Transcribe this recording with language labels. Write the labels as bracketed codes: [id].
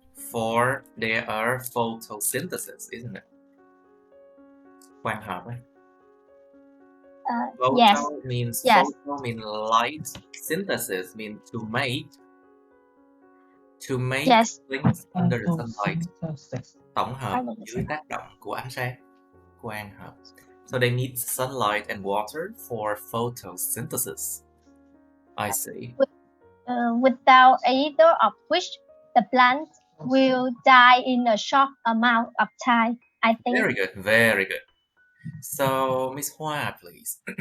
[en] for their photosynthesis, isn't it? [vi] Quang hợp ấy. [en] Photo yes. means yes. Photo means light. Synthesis means to make yes. things under the sunlight. [vi] Tổng hợp dưới tác động của ánh sáng. Quang hợp. [en] So they need sunlight and water for photosynthesis. I see. Without either of which, the plant will die in a short amount of time, I think. Very good, very good. So, Miss Hoa, please.